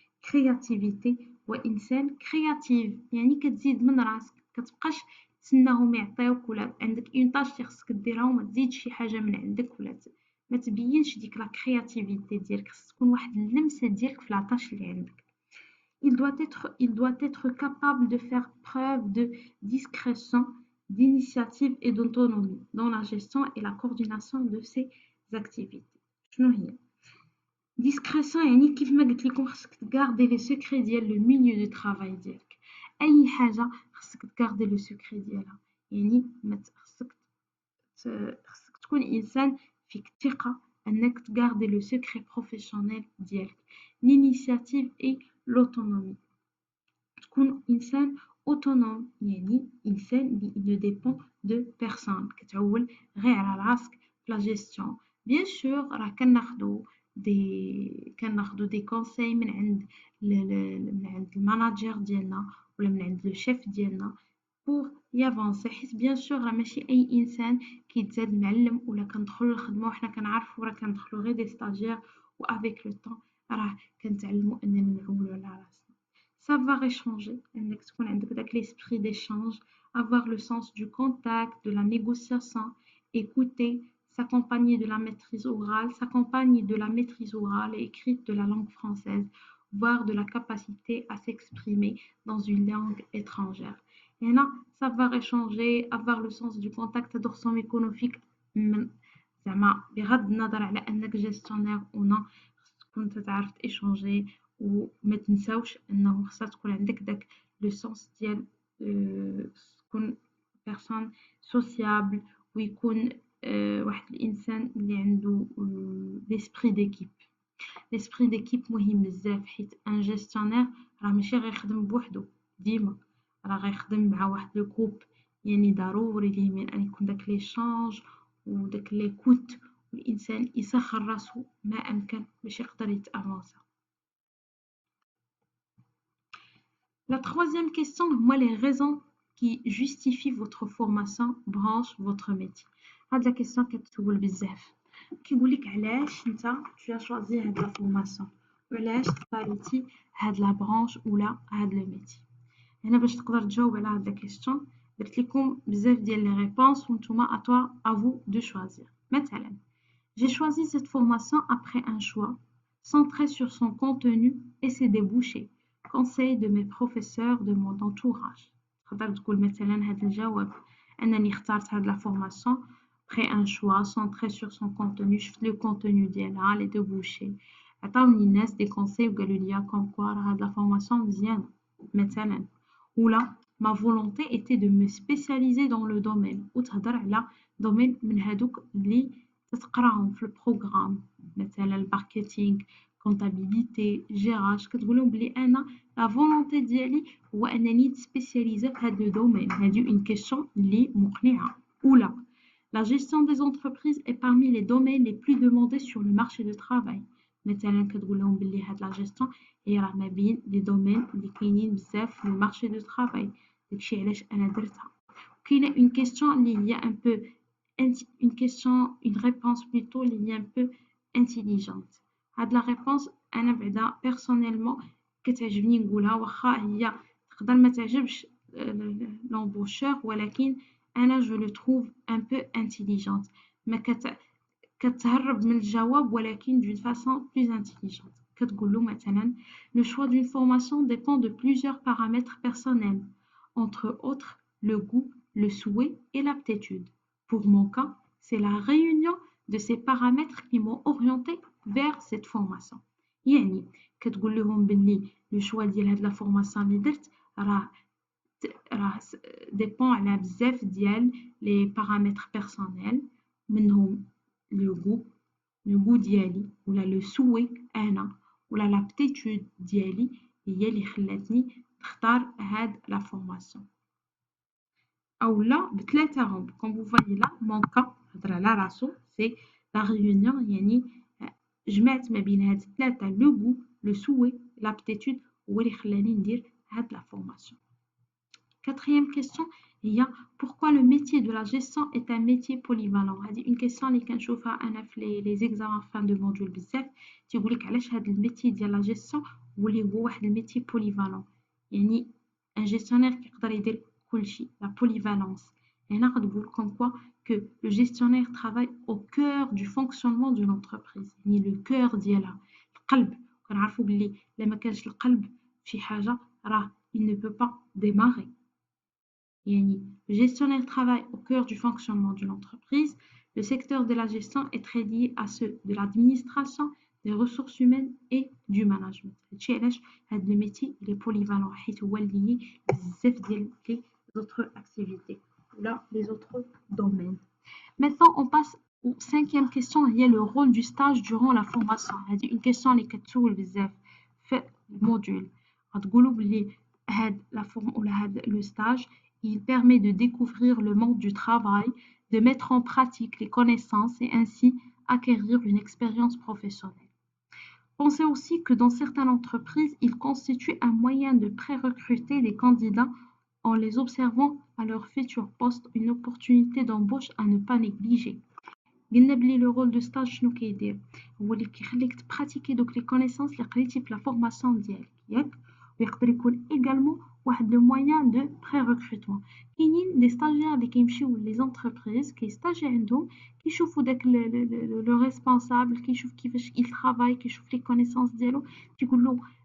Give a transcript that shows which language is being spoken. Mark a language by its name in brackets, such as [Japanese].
[Arabic] كرياتيفيتي هو إنسان كرياتيف، يعني كتزيد من راسك، كتبقاش تسناهم يعطيوك ولا عندك اون تاش اللي خصك ديرها وما تزيدش شي حاجة من عندك ولا ما تبينش ديك لا كرياتيفيتي ديالك، خص تكون واحد اللمسة ديالك في لاطاش اللي عندك. [French] Il doit être capable de faire preuve de discrétion, d'initiative et d'autonomie dans la gestion et la coordination de ses activités. [Arabic] شنو هي؟ discrétion يعني كيف ما قلت لكم خصك تغاردي لي سيكري ديال لو ميليو دو طرافاي ديالك، اي حاجه خصك تغاردي لو سيكري ديالها، يعني ما خصك تكون انسان فيك الثقه انك تغاردي لو سيكري بروفيسيونيل ديالك. [French] l'initiative et l'autonomie [Arabic] تكون إنسان أوتونوم، يعني إنسان اللي [French] ne dépend de personne، [Arabic] كتعول غير على راسك في لا جيستيون. بيان سور راه كناخدو كناخدو [French] des conseils [Arabic] من عند الماناجر ديالنا ولا من عند لو شيف ديالنا [French] pour y avancer. [Arabic] حيت [French] bien sûr [Arabic] راه ماشي أي إنسان كيتزاد معلم ولا كندخلو للخدمة وحنا كنعرفو راه كندخلو غير [French] des stagiaires [Arabic] و [French] avec le temps [Arabic] راه كنتعلمو أننا نعولو على راسنا. [French] Savoir échanger [Arabic] أنك تكون عندك داك [French] l'esprit d'échange, avoir le sens du contact, de la négociation, écouter, s'accompagner de la maîtrise orale et écrite de la langue française, voire de la capacité à s'exprimer dans une langue étrangère. [Arabic] هنا savoir échanger, avoir le sens du contact هادو خصهم يكونوا فيك من زعما بغض النظر على أنك جيستيونير ولا خصك تكون تعرف تيشونجي وما تنساوش أنه خصها تكون عندك داك لو سونس ديال تكون بيرسون سوسيابل ويكون واحد الإنسان اللي عنده ليسبري ديكيب. ليسبري ديكيب مهم بزاف حيت ان جيستيونير راه ماشي غيخدم بوحدو ديما راه غيخدم مع واحد لو جروب يعني ضروري ليه من ان يكون داك ليشانج وداك ليكوت والانسان يسخر راسو ما امكن باش يقدر يتافونسا. [French] La troisième question, moi, les raisons qui justifient votre formation, branche, votre métier. [Arabic] هاد la question كتسول بزاف. كيقولك علاش نتا [French] tu as choisi [Arabic] هاد la formation وعلاش اختاريتي هاد la branche ولا هاد le métier. هنا باش تقدر تجاوب على هاد la question درت لكم بزاف ديال [French] les réponses [Arabic] وانتوما [French] à toi à vous de choisir. مثلا j'ai choisi cette formation après un choix centré sur son contenu et ses débouchés. Conseil de mes professeurs de mon entourage. [Arabic] تقدر تقول مثلا هذا الجواب أنني اخترت هاد [French] la formation après un choix centré sur son contenu. [Arabic] شفت le contenu ديالها [French] les débouchés [Arabic] عطاوني الناس des conseils وقالوا لي [French] comme quoi [Arabic] راه هاد la formation مزيانة مثلا ولا [French] ma volonté était de me spécialiser dans le domaine [Arabic] وتهضر على domaine من هادوك اللي تتقراهم في البروغرام مثلا الماركتينغ كونتابيليتي جيراج كتقول لهم بلي انا لا فولونتي ديالي هو انني نسبيسياليزي في هذا الدومين. هذه اون كيسيون اللي مقنعه. [French] ولا la gestion des entreprises est parmi les domaines les plus demandés sur le marché du travail. [Arabic] مثلا كتقول لهم بلي هاد لا جيستيون هي راه ما بين لي دومين اللي كاينين بزاف في المارشي دو ترافاي. داكشي علاش انا درتها. كاينه اون كيسيون اللي هي ان بو [French] une question, une réponse plutôt [Arabic] اللي هي [French] un peu intelligente. [Arabic] هاد la réponse أنا بعدا personnellement كتعجبني نقولها واخا هي تقدر ما تعجبش l'embaucheur ولكن أنا [French] je le trouve un peu intelligente. [Arabic] ما كتهرب من الجواب ولكن [French] d'une façon plus intelligente. كتقول له مثلا le choix d'une formation dépend de plusieurs paramètres personnels, entre autres le goût, le souhait et l'aptitude. Pour mon cas, c'est la réunion de ces paramètres qui m'ont orienté vers cette formation. [Arabic] يعني كتقول لهم باللي لو شوا ديال هاد لا فورماسيون اللي درت راه ديبون على بزاف ديال لي بارامتر بيرسونيل منهم لو غو ديالي ولا لو سوي انا ولا لابتيتود ديالي هي اللي خلاتني نختار هاد لا فورماسيون. أو لا بثلاثة [French] comme vous voyez là mon cas [Arabic] هضر على راسو [French] c'est la réunion [Arabic] يعني جمعت ما بين هاد الثلاثة [French] le goût le souhait l'aptitude [Arabic] هو اللي خلاني ندير هاد la formation. [French] Quatrième question هي pourquoi le métier de la gestion est un métier polyvalent. [Arabic] هذه une question اللي كنشوفها أنا في [French] les examens fin de module [Arabic] بزاف تيقولك علاش هاد الميتي ديال la gestion هو اللي هو واحد الميتي polyvalent يعني un gestionnaire كيقدر يدير كلشي la polyvalence. هنا غتقول [French] comme quoi que le gestionnaire travaille au cœur du fonctionnement d'une entreprise يعني le cœur [Arabic] ديالها القلب. كنعرفوا باللي إلا ما كانش القلب فشي حاجة راه [French] il ne peut pas démarrer. يعني le gestionnaire travaille au cœur du fonctionnement d'une entreprise. Le secteur de la gestion est très lié à ceux de l'administration, des ressources humaines et du management. [Arabic] هادشي علاش هاد le métier [French] il est polyvalent [Arabic] حيت هو lié بزاف ديال [French] les autres activités ou là les autres domaines. Maintenant on passe au cinquième question هي le rôle du stage durant la formation. [Arabic] هذه une question اللي كتسول بزاف في الموديول. غتقولوا بلي هاد [French] la forme ولا هاد le stage il permet de découvrir le monde du travail, de mettre en pratique les connaissances et ainsi acquérir une expérience professionnelle. Pensez aussi que dans certaines entreprises, il constitue un moyen de pré-recruter des candidats en les observant à leur futur poste, une opportunité d'embauche à ne pas négliger. [Arabic] قلنا بلي لو رول دو ستاج شنو كيدير هو اللي كيخليك تبراتيكي دوك لي كونيسونس اللي قريتي في لا فورماسيون ديالك ياك ويقدر يكون ايغالمون واحد لو موان دو بري ريكروتمون كاينين دي ستاجير اللي كيمشيو لي زونتربريز كيستاجي عندهم كيشوفوا داك لو ريسبونسابل كيشوف كيفاش [French] il travaille [Arabic] كيشوف لي كونيسونس ديالو كيقول له